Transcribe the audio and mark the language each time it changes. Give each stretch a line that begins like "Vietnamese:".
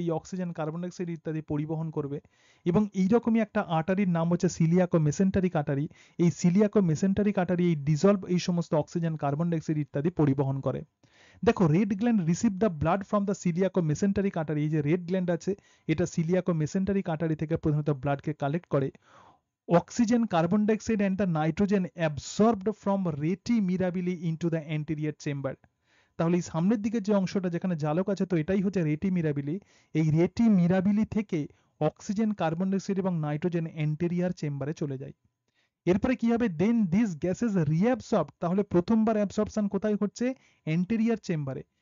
Bangla: এই oxygen, carbon dioxide ইত্যাদি পরিবহন করবে। এবং এইরকমই একটা আর্টারির নাম হচ্ছে সিলিয়াকো মেসেন্টারিক আর্টারি। এই সিলিয়াকো মেসেন্টারিক আর্টারি এই ডিজলভ এই সমস্ত অক্সিজেন, কার্বন ডাইঅক্সাইড ইত্যাদি পরিবহন করে। দেখো
English: Red gland receive the blood from the coeliaco mesenteric artery.
Bangla: এই যে রেড গ্ল্যান্ড আছে এটা সিলিয়াকো মেসেন্টারিক আর্টারি থেকে প্রধানত ব্লাডকে কালেক্ট করে।
English: Oxygen, carbon dioxide and the nitrogen absorbed from reti mirabili into the anterior chamber।
Bangla: তাহলে এই সামনের দিকে যে অংশটা যেখানে জালক আছে তো এটাই হচ্ছে রেটি মিরাবিলি। এই রেটি মিরাবিলি থেকে অক্সিজেন, কার্বন ডাইঅক্সাইড এবং নাইট্রোজেন এন্টেরিয়ার চেম্বারে চলে যায়। এরপরে কি হবে?
English: Then this gases reabsorb.
Bangla: তাহলে প্রথমবার অ্যাবসর্পশন কোথায় হচ্ছে? এন্টেরিয়ার চেম্বারে।